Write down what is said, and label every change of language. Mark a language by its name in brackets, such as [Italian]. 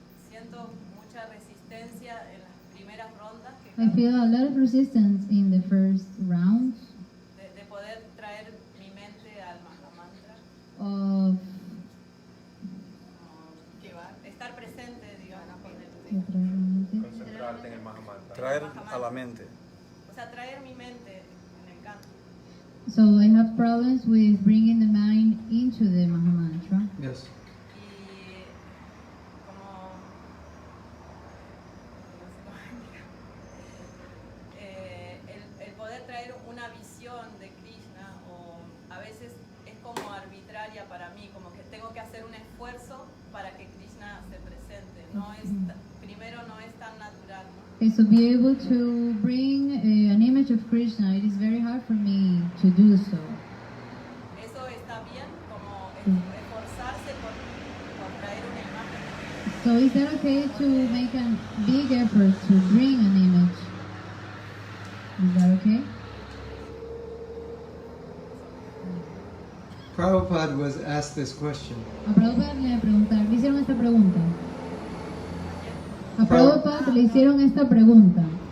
[Spanish] Siento mucha resistencia en las primeras rondas que [English] I feel a lot of resistance in the first round [Spanish] de poder traer mi mente al mantra, [English] of [Spanish] que va, estar presente, digamos, Concentrarte en el Mahatma. Traer a la mente. o sea, traer mi mente en el canto. [English] So I have problems with bringing the mind into the Mahamantra. Yes. [Spanish] Y como el poder traer una visión de Krishna, o a veces es como arbitraria para mí, como que tengo que hacer un esfuerzo para que Krishna se presente. No es, primero no es tan natural, ¿no? [English] Okay, so be able to bring an image of Krishna, it is very hard for me to do so. [Spanish] Eso está bien, como esforzarse por traer una imagen. [English] So is that okay to make a big effort to bring an image? Is that okay? Prabhupada was asked this question. [Spanish] A Prabhupada le hicieron esta pregunta. A Prabhupada le hicieron esta pregunta